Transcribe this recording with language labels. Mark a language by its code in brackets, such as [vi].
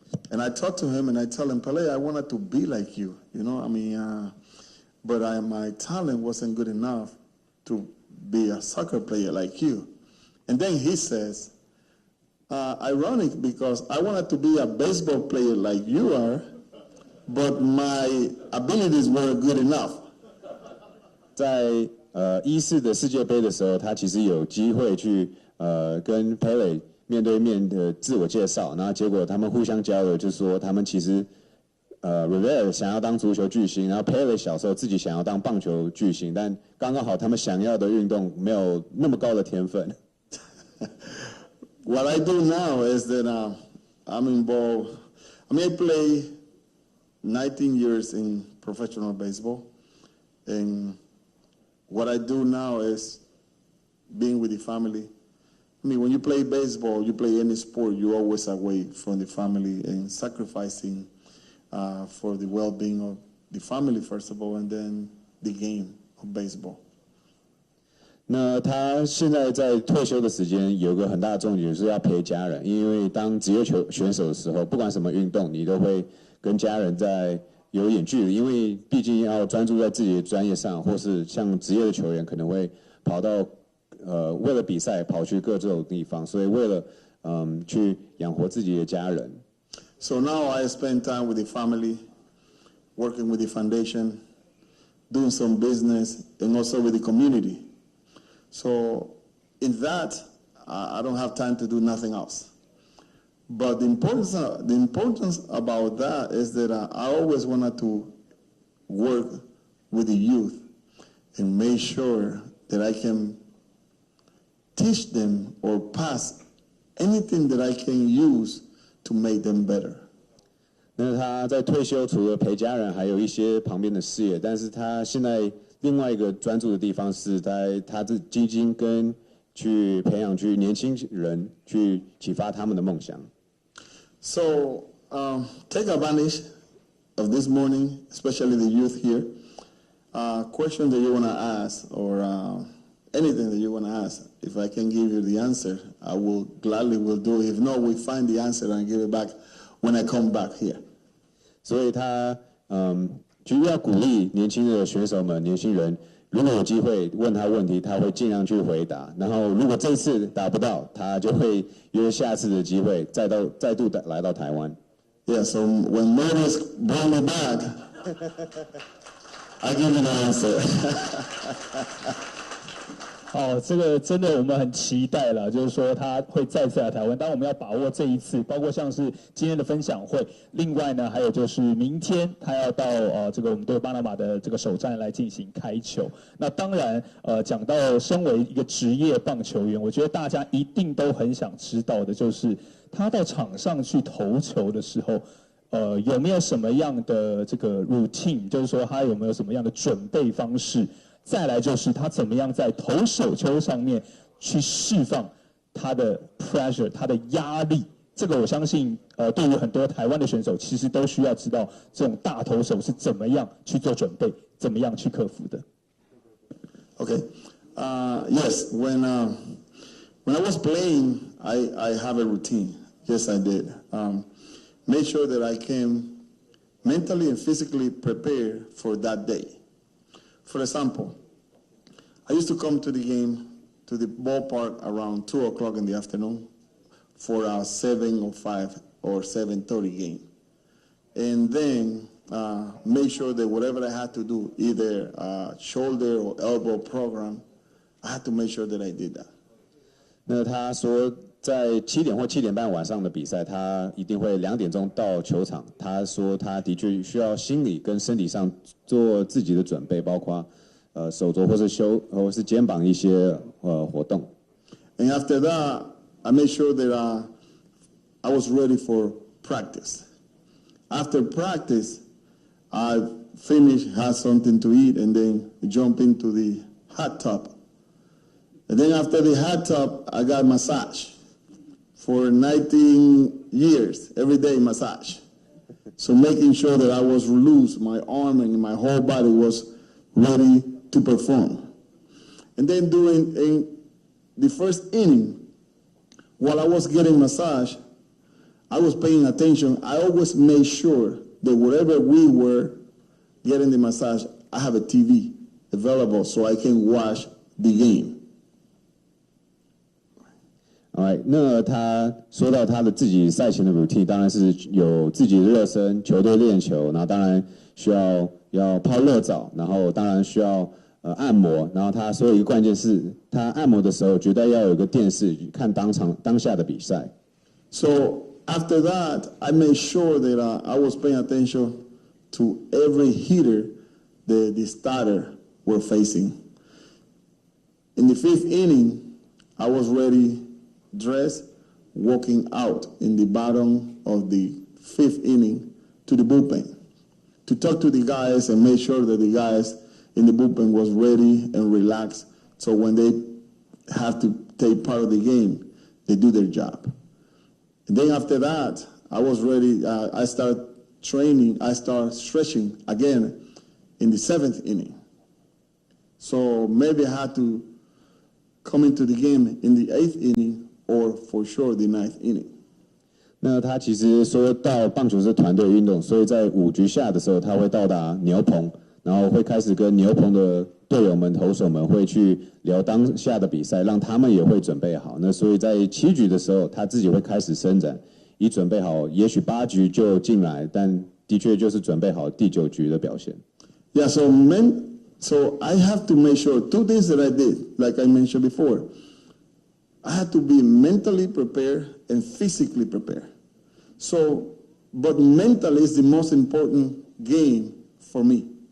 [en] And I talked to him and I told him, Pelé, I wanted to be like you, you know, I mean, but my talent wasn't good enough to be a soccer player like you. And then he says, ironic because I wanted to be a baseball player like you are, but my abilities weren't good enough. [zh] 在14的世界杯的时候，他其实有机会去跟 Pelé 面对面的自我介绍，然后结果他们互相交流，就说他们其实Rivera 想要当足球巨星，然后 Pelé 小时候自己想要当棒球巨星，但刚刚好他们想要的运动没有那么高的天分。 [en] What I do now is that I'm involved. I mean, I play 19 years in professional baseball, and what I do now is being with the family. I mean, when you play baseball, you play any sport, you're always away from the family and sacrificing for the well-being of the family, first of all, and then the game of baseball. [zh] 那他现在在退休的时间有个很大的重点，就是要陪家人。因为当职业选手的时候，不管什么运动，你都会跟家人有一点距离，因为毕竟要专注在自己的专业上，或是像职业的球员可能会跑到为了比赛跑去各种地方，所以为了去养活自己的家人。 [en] So now I spend time with the family, working with the foundation, doing some business, and also with the community. So in that, I don't have time to do nothing else. But the importance about that is that I always wanted to work with the youth and make sure that I can teach them or pass anything that I can use to make them better. [zh] 那他在退休除了陪家人，还有一些旁边的事业，但是他现在另外一个专注的地方是在他的基金跟去培养年轻人，去启发他们的梦想。 [en] So take advantage of this morning, especially the youth here. Question that you want to ask or anything that you want to ask. If I can give you the answer, I will gladly will do it. If not, we find the answer and give it back when I come back here. [zh] 所以他就要鼓励年轻的选手们、年轻人，如果有机会问他问题，他会尽量去回答。然后如果这次达不到，他就会约下次的机会再度来到台湾。 [en] Yeah, so when Moses bring me back, I give you the answer. [zh] 哦，这个真的我们很期待了，就是说他会再次来台湾，当然我们要把握这一次，包括像是今天的分享会，另外呢还有就是明天他要到这个我们对巴拿马的这个首战来进行开球。那当然讲到身为一个职业棒球员，我觉得大家一定都很想知道的就是他到场上去投球的时候。有没有什么样的这个 routine， 就是说他有没有什么样的准备方式？再来就是他怎么样在投手球上面去释放他的 pressure， 他的压力。这个我相信对于很多台湾的选手，其实都需要知道这种大投手是怎么样去做准备，怎么样去克服的。 [en] Okay, yes. When I was playing, I have a routine. Yes, I did. Make sure that I came mentally and physically prepared for that day. For example, I used to come to the game, to the ballpark around 2 o'clock in the afternoon for a 7:05 or 7:30 game. And then make sure that whatever I had to do, either shoulder or elbow program, I had to make sure that I did that. [zh] 那他说，在7点或7点半晚上的比赛，他一定会2点钟到球场。他说，他的确需要心理跟身体上做自己的准备，包括手肘或是肩膀一些活动。 [en] And after that, I made sure that I was ready for practice. After practice, I finished, had something to eat, and then jump into the hot tub. And then after the hot tub, I got massage for 19 years, every day massage. So making sure that I was loose, my arm and my whole body was ready to perform. And then in the first inning, while I was getting massage, I was paying attention. I always made sure that wherever we were getting the massage, I have a TV available so I can watch the game. [zh] Alright， 那他说到他的自己赛前的 routine， 当然是有自己的热身、球队练球，然后当然需要泡热澡，然后当然需要按摩，然后他说一个关键是，他按摩的时候绝对要有一个电视看当下的比赛。 [en] So after that, I made sure that I was paying attention to every hitter that the starter were facing. In the 5th inning, I was ready, dressed, walking out in the bottom of the 5th inning to the bullpen to talk to the guys and make sure that the guys in the bullpen was ready and relaxed. So when they have to take part of the game, they do their job. And then after that, I was ready. I started training. I started stretching again in the 7th inning. So maybe I had to come into the game in the 8th inning or for sure the 9th inning. [zh] 那他其实说到棒球是团队运动，所以在5局下的时候，他会到达牛棚，然后会开始跟牛棚的队友们、投手们会去聊当下的比赛，让他们也会准备好。那所以在7局的时候，他自己会开始伸展，以准备好，也许8局就进来，但的确就是准备好第9局的表现。 [en] Yeah, so I have to make sure 2 things that I did, like I mentioned before. I had to be mentally prepared and physically prepared. So, but mentally is the most important game for me.